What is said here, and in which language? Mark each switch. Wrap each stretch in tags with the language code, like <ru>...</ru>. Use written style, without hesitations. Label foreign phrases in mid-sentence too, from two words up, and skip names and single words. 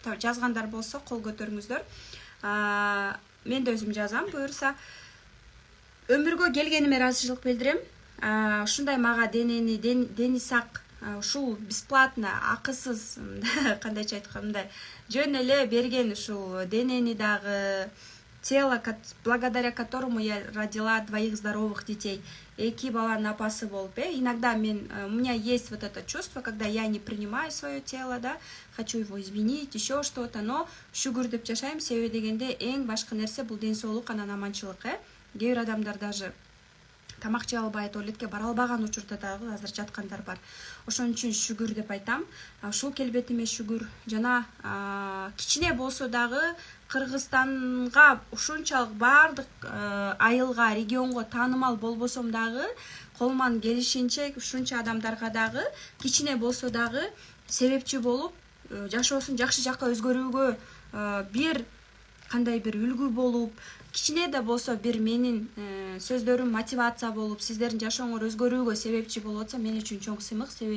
<ky>Жазгандар болсо кол көтөрүңүздөр. Мен да өзүм жазам, буюрса. Өмүргө келгениме ыраазычылык билдирем. Ушундай мага дени сак, ушул бесплатно, акысыз, кандайча айтканда, жөн эле берген ушул денени дагы,</ky> <ru>тело, благодаря которому я родила 2 здоровых детей.</ru> <ky>2 баланын апасы болуп,</ky> <ru>иногда у меня есть вот это чувство, когда я не принимаю свое тело, да, хочу его изменить, еще что-то, но</ru> <ky>шүгүр деп жашайм.</ky> <ru>Себеби дегенде эң башкы нерсе бул ден соолук, анан аманчылык, Кээ бир адамдар даже тамак жей албай, туалетке бара албаган учурда дагы азыр жаткандар бар. Ошон үчүн шүгүр деп айтам. Ушул келбетиме шүгүр. Жана кичине болсо дагы Кыргызстанга ушунчалык бардык айылга, регионго таанымал болбосом дагы колуман келишинче ушунча адамдарга дагы кичине болсо дагы себепчи болуп, жашоосун жакшы жакка өзгөрүүгө бир кандай бир үлгү болуп, кичине да болсо бир менин сөздөрүм мотивация болуп, сиздердин жашооңор өзгөрүүгө себепчи болуп атса, мен үчүн чоң сыймык.</ru>